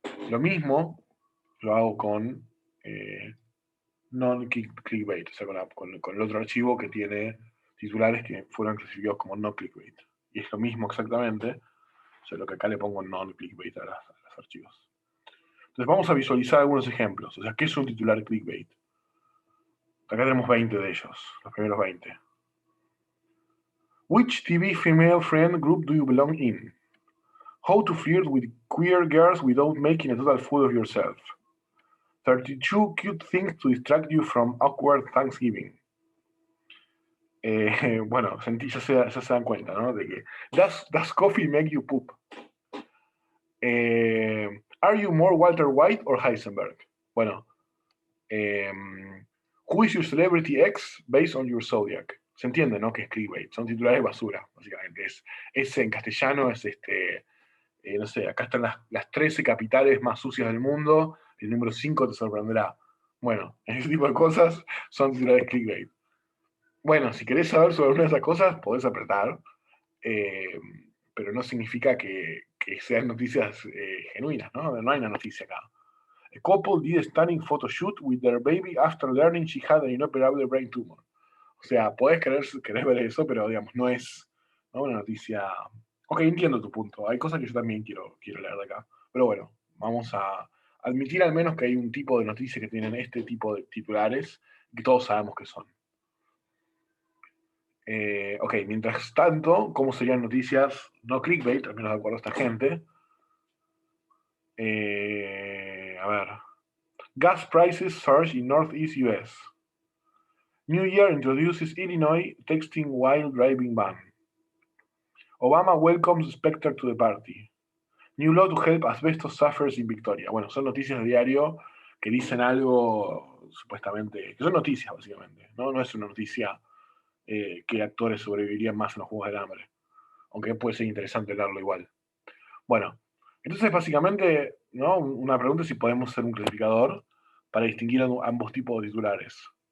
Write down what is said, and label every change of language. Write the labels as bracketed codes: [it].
[es] Lo mismo lo hago con non-clickbait, o sea, con el otro archivo que tiene titulares que fueron clasificados como no clickbait. Y es lo mismo exactamente, solo que acá le pongo non-clickbait a los archivos. Entonces vamos a visualizar algunos ejemplos. O sea, ¿qué es un titular clickbait? Acá tenemos 20 de ellos, los primeros 20. [en] Which TV female friend group do you belong in? How to flirt with queer girls without making a total fool of yourself. 32 cute things to distract you from awkward Thanksgiving. [es] Bueno, ya se dan cuenta, ¿no? De que, [en] does coffee make you poop? Are you more Walter White or Heisenberg? Bueno, who is your celebrity ex based on your zodiac? [es] Se entiende, ¿no? Que es clickbait, son titulares basura, básicamente. Es en castellano, es no sé, acá están las 13 capitales más sucias del mundo, el número 5 te sorprenderá. Bueno, ese tipo de cosas son titulares clickbait. Bueno, si querés saber sobre una de esas cosas, podés apretar, pero no significa que sean noticias genuinas, ¿no? No hay una noticia acá. [en] A couple did a stunning photo shoot with their baby after learning she had an inoperable brain tumor. [es] O sea, podés querer ver eso, pero digamos, no es, ¿no?, una noticia. Ok, entiendo tu punto. Hay cosas que yo también quiero leer de acá. Pero bueno, vamos a admitir al menos que hay un tipo de noticias que tienen este tipo de titulares que todos sabemos que son. Ok, mientras tanto, ¿cómo serían noticias no clickbait? Al menos de acuerdo a esta gente. A ver. [en] Gas prices surge in Northeast US. New Year introduces Illinois texting while driving ban. Obama welcomes Spectre to the party. New law to help asbestos sufferers in Victoria. [es] Bueno, son noticias de diario que dicen algo supuestamente, que son noticias básicamente, ¿no? No es una noticia que actores sobrevivirían más en los Juegos del Hambre, aunque puede ser interesante leerlo igual. Bueno, entonces básicamente, ¿no?, una pregunta es si podemos ser un clasificador para distinguir ambos tipos de titulares.